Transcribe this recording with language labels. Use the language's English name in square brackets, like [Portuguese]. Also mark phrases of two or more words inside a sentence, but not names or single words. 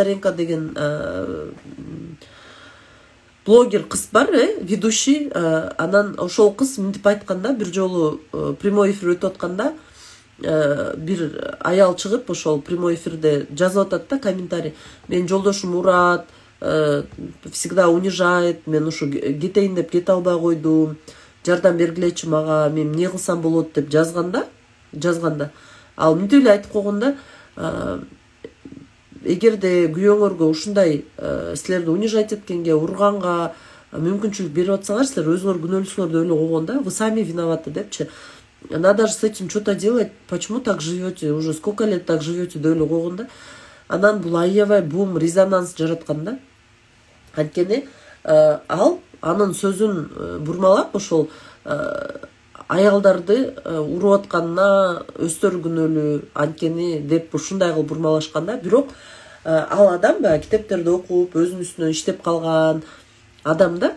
[Kyrgyz] Мисалы, Регина Тодоренко деген блогер кыз бар, ведущий, анан ошол кыз мынтип айтканда, бир жолу [Russian] прямой эфир [Kyrgyz] өтүп атканда, бир аял чыгып ошол [Russian] прямой эфирде [Kyrgyz] жазып атат да комментарий: мен жолдошум урат, [Russian] всегда унижает, [Kyrgyz] мен ушу кетейин деп кете албай койдум, жардам бергилечи мага, мен эмне кылсам болот деп жазганда, ал мынтип эле айтып койгондо: эгерде күйөөңөргө ушундай силерди унижать эткенге, урганга мүмкүнчүлүк берип атсаңар, силер өзүңөр күнөөлүүсүңөр деп эле койгон да, [Russian] вы сами виноваты депчи. Надо же с этим что-то делать, почему так живете, уже сколько лет так живете [Kyrgyz] деп эле койгон да. Анан бул аябай бум резонанс жараткан да. Анткени ал анын сөзүн бурмалап ошол аялдарды уруп атканына өздөрү күнөөлүү анткени деп ушундай кылып бурмалашканда, бирок ал адам баягы китептерди окуп, өзүнүн үстүнөн иштеп калган адам да.